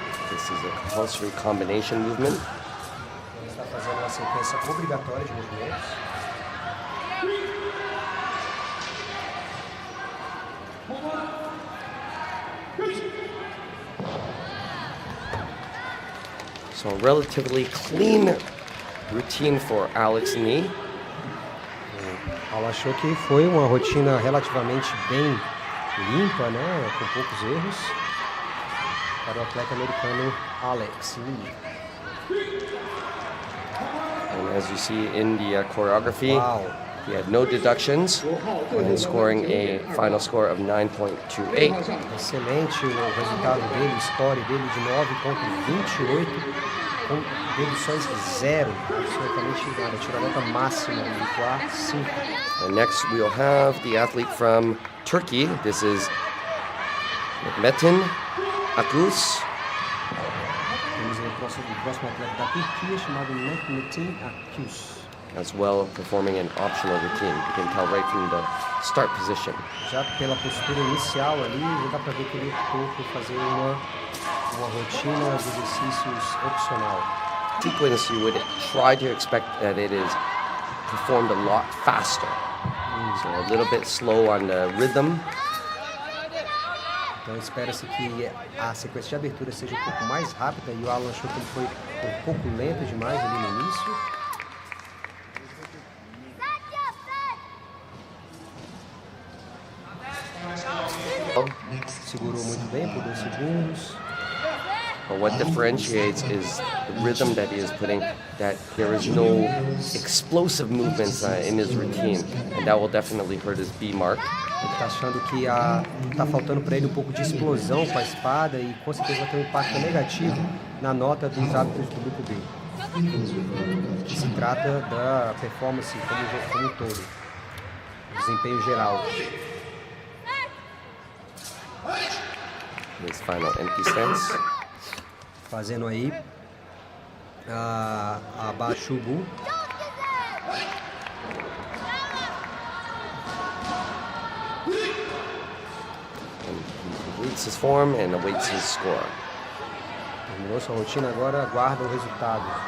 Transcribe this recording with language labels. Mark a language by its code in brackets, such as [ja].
[en] This is a compulsory combination movement. [pt] Está fazendo uma sequência obrigatória de movimentos. [en] So a relatively clean routine for Alex Nee. [pt] Ela achou que foi uma rotina relativamente bem limpa, né, com poucos erros, para o atleta americano Alex Nee. [en] And as you see in the choreography, he had no deductions and scoring a final score of 9.28. [pt] Excelente o resultado dele, o score dele de 9.28, com deduções zero, absolutamente nada, tirou a nota máxima de 4.5. [en] And next we'll have the athlete from Turkey. This is Metin Akus. [pt] Temos o próximo atleta da Turquia chamado Metin Akus. [en] As well, performing an optional routine. You can tell right from the start position. [pt] Já pela postura inicial ali, já dá para ver que ele optou por fazer uma rotina de exercícios opcional. [en] Sequence, you would try to expect that it is performed a lot faster. So a little bit slow on the rhythm. [pt] Então espera-se que a sequência de abertura seja um pouco mais rápida e o Alan achou que ele foi um pouco lento demais ali no início. Segurou muito bem por 2 segundos. [en] But what differentiates is the rhythm that he is putting, that there is no explosive movements in his routine, and that will definitely hurt his B mark. [pt] Ele está achando que está faltando para ele um pouco de explosão com a espada e com certeza vai ter um impacto negativo na nota dos hábitos do grupo B. Que se trata da performance como um todo, desempenho geral. [en] His final empty stance. [pt] Fazendo aí a Bashubu. [en] And he completes his form and awaits his score. [pt] Terminou sua rotina, agora aguarda o resultado.